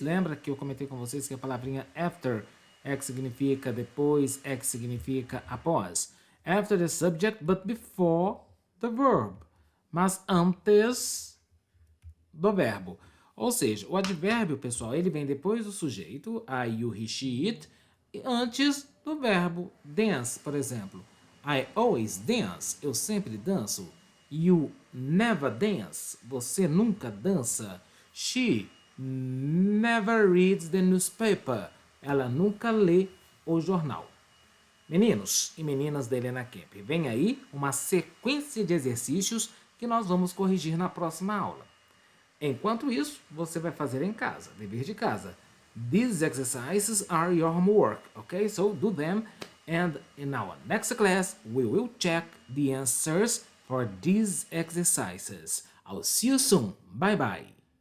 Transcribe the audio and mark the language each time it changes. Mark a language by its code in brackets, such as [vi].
[pt] Lembra que eu comentei com vocês que a palavrinha after é que significa depois, é que significa após. [en] After the subject, but before the verb. [pt] Mas antes do verbo. Ou seja, o advérbio, pessoal, ele vem depois do sujeito, I, you, he, she, it, e antes do verbo dance, por exemplo. [en] I always dance, [pt] eu sempre danço. [en] You never dance, [pt] você nunca dança. [en] She never reads the newspaper, [pt] ela nunca lê o jornal. Meninos e meninas da Helena Camp, vem aí uma sequência de exercícios que nós vamos corrigir na próxima aula. Enquanto isso, você vai fazer em casa, dever de casa. [en] These exercises are your homework, okay? So do them, and in our next class, we will check the answers for these exercises. I'll see you soon. Bye bye.